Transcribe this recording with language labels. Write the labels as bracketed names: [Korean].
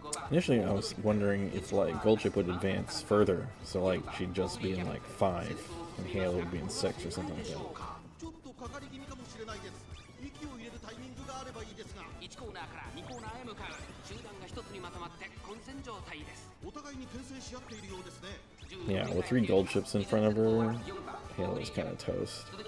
[English] Initially, I was wondering if like Gold Chip would advance further, so like she'd just be in like 5 and Halo would be in 6 or something like that. [Japanese] ちょっとかかり気味かもしれないです。息を入れるタイミングがあればいいですが。 1コーナーから2コーナーへ向かう。集団が一つにまとまって混戦状態です。お互いに転戦し合っているようですね。 [English] Yeah, with 3 gold chips in front of her, Halo's kind of toast.